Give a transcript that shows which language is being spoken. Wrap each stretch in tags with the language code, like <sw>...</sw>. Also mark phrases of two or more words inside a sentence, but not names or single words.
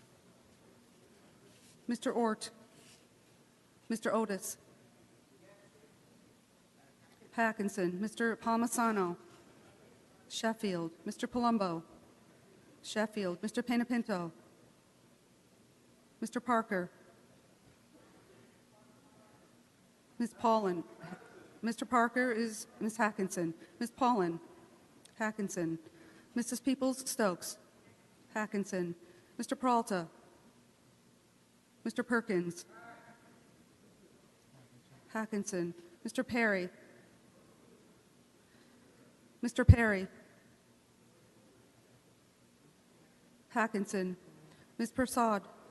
<en>Mr. Ort. Mr. Otis. Hackinson. Mr. Palmisano. Sheffield. Mr. Palumbo. Sheffield. Mr. Penapinto. Mr. Parker. Ms. Paulin. Mr. Parker is Ms. Hackinson. Ms. Paulin. Hackinson. Mrs. Peoples-Stokes. Hackinson. Mr. Peralta. Mr. Perkins. Hackinson. Mr. Perry. Mr. Perry. Hackinson. Ms. Prasad.</en>